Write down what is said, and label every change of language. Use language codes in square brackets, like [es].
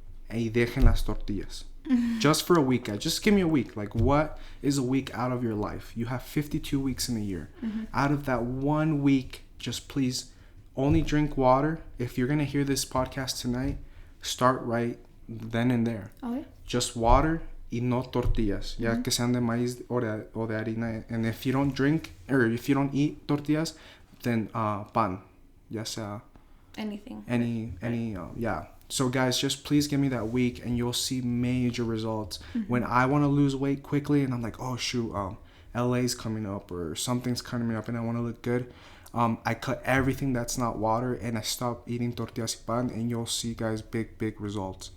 [es] Y dejen las tortillas. [en] Just for a week, guys. Just give me a week. Like, what is a week out of your life? You have 52 weeks in a year. Out of that 1 week, just please only drink water. If you're going to hear this podcast tonight, start right then and there. Okay. Just water [es] y no tortillas. Ya que sean de maíz o de harina. [en] And if you don't drink, or if you don't eat tortillas, then pan. [es] Ya sea [en] Anything. Yeah. So guys, just please give me that week and you'll see major results. When I want to lose weight quickly and I'm like, oh shoot, LA's coming up or something's coming up and I want to look good, I cut everything that's not water and I stop eating tortillas [es] y pan, [en] and you'll see, guys, big results.